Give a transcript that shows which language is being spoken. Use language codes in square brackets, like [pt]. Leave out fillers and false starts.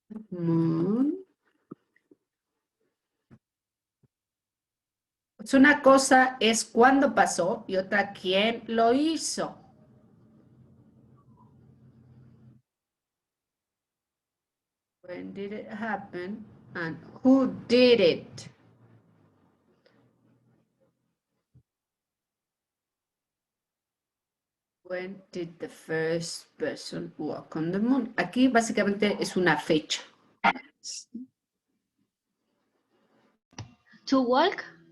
[en] Moon. [es] Pues una cosa es cuándo pasó y otra quién lo hizo. [en] When did it happen and who did it? When did the first person walk on the moon? [es] Aquí básicamente es una fecha. [en] To walk.